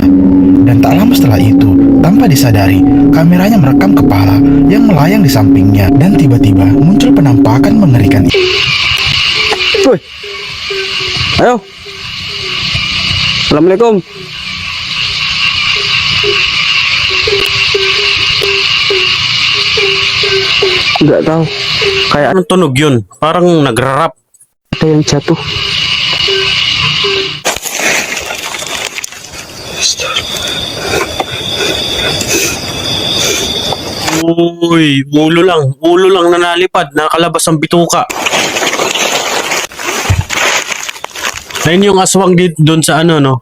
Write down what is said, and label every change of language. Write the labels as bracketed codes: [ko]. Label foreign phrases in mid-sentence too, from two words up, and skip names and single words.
[id] Dan tak lama setelah itu, tanpa disadari, kameranya merekam kepala yang melayang di sampingnya dan tiba-tiba muncul penampakan mengerikan. Woi, ayo. Assalamualaikum. Nggak tahu. [tl] Kayak anong tunog yun? Parang nagrarap. [id] Ada yang jatuh. [tl] Uy, ulo lang na nalipad, nakalabas ang bituka. Ayun yung aswang doon sa ano no.